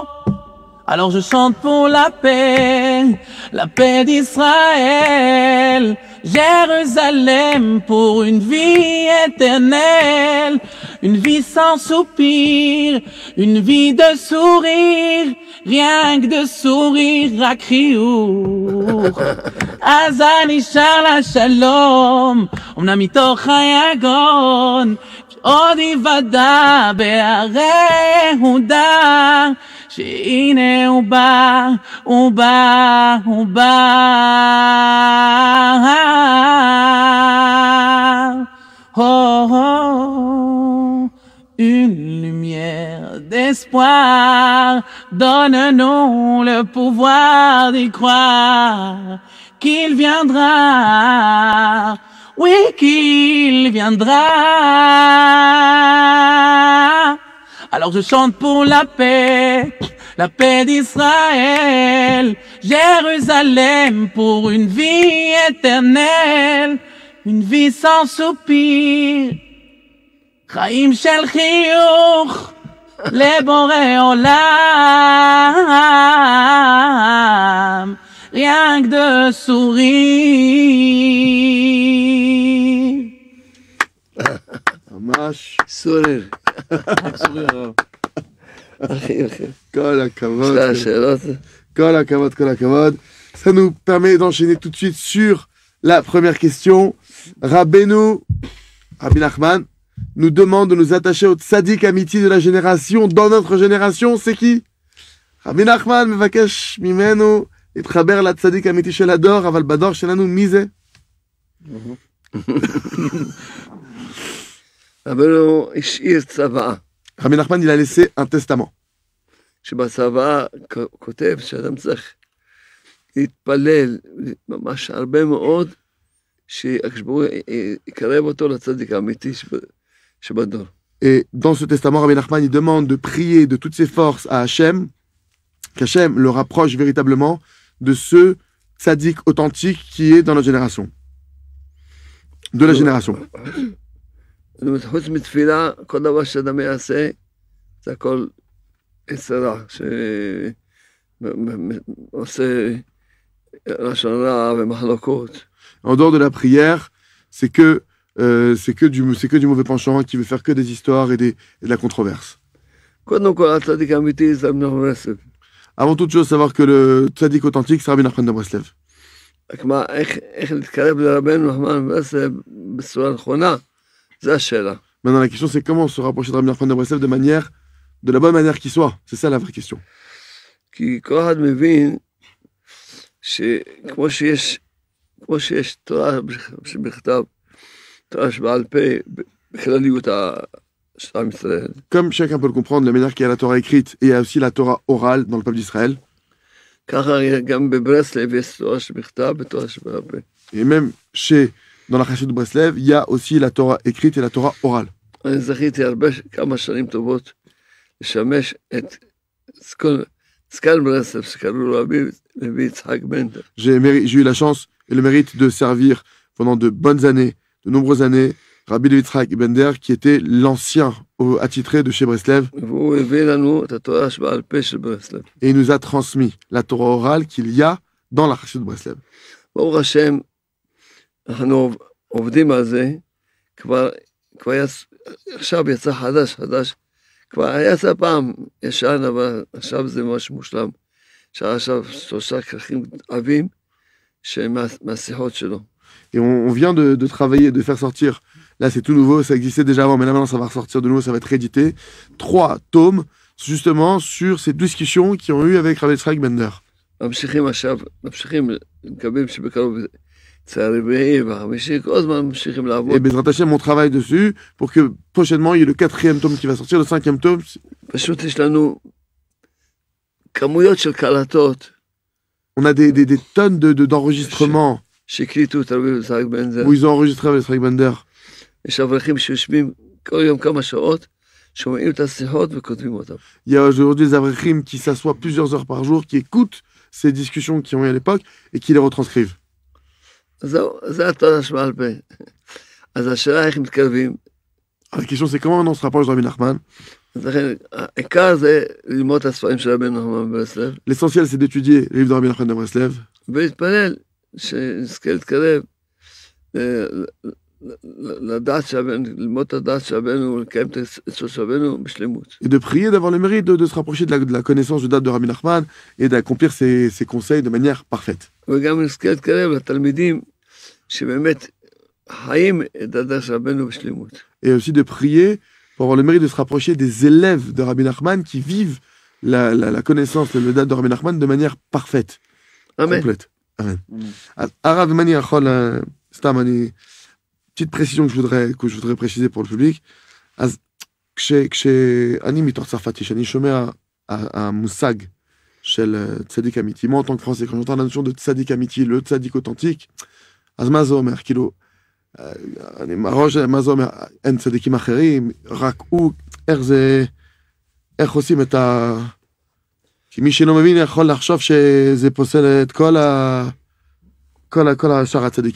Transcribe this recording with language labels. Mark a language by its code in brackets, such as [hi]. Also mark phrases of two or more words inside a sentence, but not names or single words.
[fr] Alors je chante pour la paix d'Israël, Jérusalem pour une vie éternelle, une vie sans soupir, une vie de sourire, rien que de sourire à criou. [he] Azani shala shalom, אמנם מתוך היגון, עוד יוודע בהרי יהודה, שהנה הוא בא, הוא בא, הוא בא. [fr] Oh, oh, une lumière d'espoir, donne-nous le pouvoir d'y croire qu'il viendra, oui qu'il viendra. Alors je chante pour la paix d'Israël, Jérusalem pour une vie éternelle, une vie sans soupir, [he] חיים של חיוך לבורא עולם, [fr] rien que de sourire. [he] ממש. סורר. כל הכבוד. יש לה שאלות? כל הכבוד, כל הכבוד. [fr] Ça nous permet d'enchaîner tout de suite sur la première question. Rabbi Nachman nous demande de nous attacher au [he] צדיק אמיתי [fr] de la génération. Dans notre génération, c'est qui? [he] Rabbi Nachman מבקש ממנו להתחבר לצדיק האמיתי של הדור, אבל בדור שלנו מי זה? רבנו השאיר צוואה. [fr] Rabbi Nachman, il a laissé un testament. [he] שבצוואה כותב שאדם צריך להתפלל ממש הרבה מאוד, שהקשבור יקרב אותו לצדיק האמיתי שבדור. [fr] Et dans ce testament, Rabbi Nachman, il demande de prier de toutes ses forces à Hachem, qu'Hachem le rapproche véritablement de ce tzaddik authentique qui est dans notre génération. De la génération. [he] חוץ מתפילה, כל דבר שאדם יעשה, זה הכל יצרה, שעושה לשון רע ומחלוקות. [fr] En dehors de la prière, c'est que du mauvais penchant qui veut faire que des histoires et de la controverse. [he] קודם כל, הצדיק האמיתי זה רבי נחמן מברסלב. [fr] Avant toute chose, savoir que le tzaddik authentique, c'est Rabbi Nachman de Breslev. [he] רק מה, איך להתקרב לרבנו נחמן מברסלב בצורה נכונה, זה השאלה. [fr] Maintenant, la question, c'est comment se rapprocher de Rabbi Nachman de Breslev de la bonne manière qui soit. C'est ça la vraie question. [he] כי כל אחד מבין שכמו שיש תורה שבכתב, תורה שבעל פה, בכלליות עם ישראל. [fr] Comme chacun peut le comprendre, la manière qu'il y a la Torah écrite et il y a aussi la Torah orale dans le peuple d'Israël. [he] ככה גם בברסלב יש תורה שבכתב ותורה שבעל פה. [fr] Et même dans la Chassidut de Breslev, il y a aussi la Torah écrite et la Torah orale. [he] אני זכיתי כמה שנים טובות לשמש את זקן ברסלב שקראו לו רבי לוי יצחק בנדר. [fr] J'ai eu la chance et le mérite de servir pendant de bonnes années, de nombreuses années, Rabbi Levi Yitzhak Bender, qui était l'ancien attitré de chez Breslev, [he] והוא הביא לנו את התורה שבעל פה של ברסלב. [fr] et il nous a transmis la Torah orale qu'il y a dans la Chassidut de Breslev. [he] ברוך השם, אנחנו עובדים על זה, כבר עכשיו יצא חדש, כבר יצא פעם ישן, אבל עכשיו זה ממש מושלם. עכשיו 3 כרכים עבים מהשיחות שלו. [fr] Et on vient de travailler, de faire sortir, là c'est tout nouveau, ça existait déjà avant, mais là maintenant ça va ressortir de nouveau, ça va être réédité, 3 tomes, justement, sur ces discussions qu'ils ont eues avec Rabbi Yitzhak Bender. [he] ממשיכים עכשיו, מקווים שבקרוב זה הרביעי והחמישי, כל הזמן ממשיכים [fr] Et [he] לעבוד. בעזרת השם, [fr] on travaille dessus pour que prochainement il y ait le 4e tome qui va sortir, le 5e tome. [he] פשוט יש לנו כמויות של קלטות [fr] On a des tonnes d'enregistrements [he] שהקליטו את רבי יצחק בנדר. [fr] où ils ont enregistré avec Yitzhak Bender. [he] יש אברכים שיושבים כל יום כמה שעות, שומעים את השיחות וכותבים אותם. [fr] Il y a aujourd'hui des avrechim qui s'assoient plusieurs heures par jour, qui écoutent ces discussions qui ont eu à l'époque et qui les retranscrivent. [he] אז זהו, זה התורה שבעל פה. אז השאלה איך מתקרבים, [fr] La question c'est comment maintenant on se rapproche de Rabbi Nachman. [he] אז לכן העיקר זה ללמוד את הספרים של רבנו נחמן ברסלב, [fr] L'essentiel c'est d'étudier les livres de Rabbi Nachman de Breslev [he] ולהתפלל שנזכה להתקרב לדעת של רבנו, ללמוד את הדעת של רבנו ולקיים את העצות של רבנו בשלמות. [fr] et de prier, d'avoir le mérite de se rapprocher de la connaissance du date de Rabbi Nachman et d'accomplir ses conseils de manière parfaite. [he] וגם נזכה להתקרב לתלמידים שבאמת חיים את הדעת של רבנו בשלמות. [fr] Et aussi de prier pour avoir le mérite de se rapprocher des élèves de Rabbi Nachman qui vivent la connaissance, le date de Rabbi Nachman de manière parfaite, [he] אמן. [fr] complète. Amen. Arav Mani Achol, Stam, petite précision que je voudrais préciser pour le public. [he] כשאני מתוך צרפתי, שאני שומע המושג של צדיק אמיתי, [fr] moi en tant que français, quand j'entends la notion de [he] צדיק אמיתי, [fr] le צדיק authentique, [he] אז מה זה אומר? כאילו, אני מראש, מה זה אומר? אין צדיקים אחרים, רק הוא, איך עושים את כי מי שלא מבין יכול לחשוב שזה פוסל את כל השאר הצדיקים.